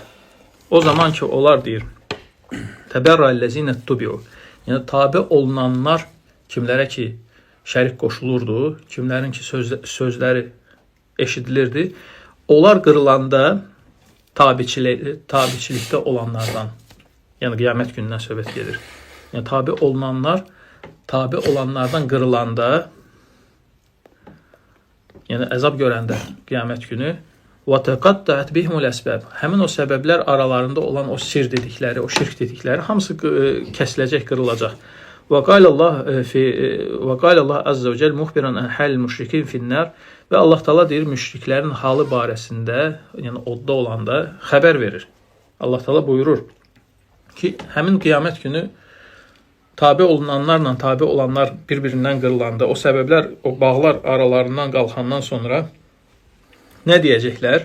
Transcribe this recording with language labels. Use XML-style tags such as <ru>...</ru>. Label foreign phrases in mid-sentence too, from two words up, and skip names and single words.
<az>O zaman ki, onlar deyir,</az> <ar>تبرأ الذين اتبعوا,</ar> <az>yəni tabi olunanlar kimlərə ki, şərik qoşulurdu, kimlərin ki, sözləri eşidilirdi, onlar qırılanda tabiçilikdə olanlardan, yəni qiyamət günündən söhbət gedir. Yəni tabi olunanlar, tabi olanlardan qırılanda, yəni əzab görəndə qiyamət günü,</az> <ar>وَتَقَطَّعَتْ بِهِمُ الْأَسْبَابِ.</ar> <az>Həmin o səbəblər aralarında olan o sir dedikləri, o şirk dedikləri hamısı kəsiləcək, qırılacaq.</az> <ar>وَقَالَ اللّٰهِ عَزَّ وَجَلْ مُخْبِرًا عَنْ حَالِ الْمُشْرِكِينَ فِي النَّارِ.</ar> <az>Və Allah Taala deyir, müşriklərin halı barəsində, yəni odda olanda xəbər verir. Allah Taala buyurur ki, həmin qiyamət günü tabi olunanlarla tabi olanlar bir-birindən qırılanda, o səbəblər, o bağlar aralarından qalxandan sonra nə deyəcəklər?</az>